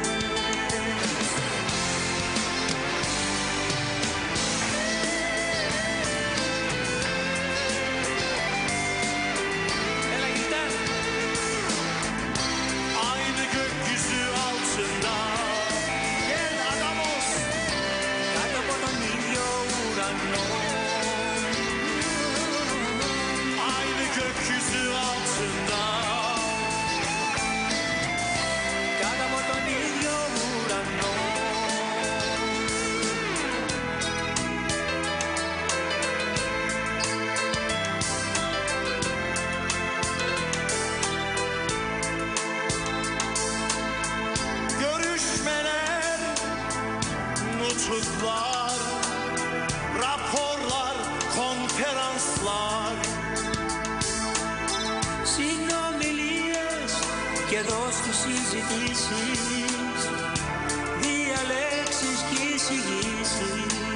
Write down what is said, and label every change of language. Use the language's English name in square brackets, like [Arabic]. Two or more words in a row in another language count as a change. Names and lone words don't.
[Greek] Έλα γητά. [Turkish] Aynı gökyüzü altında gel Adamos [Greek] κάτω από τον ίδιο ουρανό. [Turkish] Gökyüzü altında [Greek] κάτω από τον ίδιο ουρανό. [Turkish] Görüşmeler, nutuklar, raporlar, konferanslar, [Greek] συνομιλίες και εδώ στις συζητήσεις, διαλέξεις και εισηγήσεις.